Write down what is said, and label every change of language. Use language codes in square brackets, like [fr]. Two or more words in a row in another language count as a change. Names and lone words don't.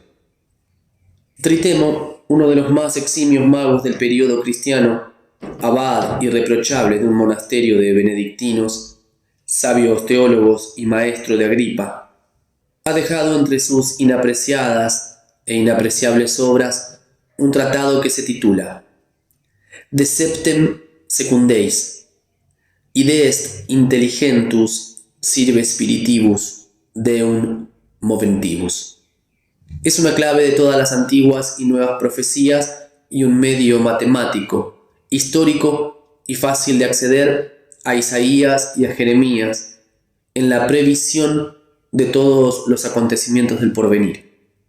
[es] Tritemo, uno de los más eximios magos del período cristiano, abad irreprochable de un monasterio de benedictinos, sabios teólogos y maestro de Agripa, ha dejado entre sus inapreciadas e inapreciables obras un tratado que se titula [la] De Septem Secundeis, id est intelligentus sirve spiritibus deum moventibus. [es] Es una clave de todas las antiguas y nuevas profecías y un medio matemático, histórico y fácil de acceder a Isaías y a Jeremías en la previsión de todos los acontecimientos del porvenir.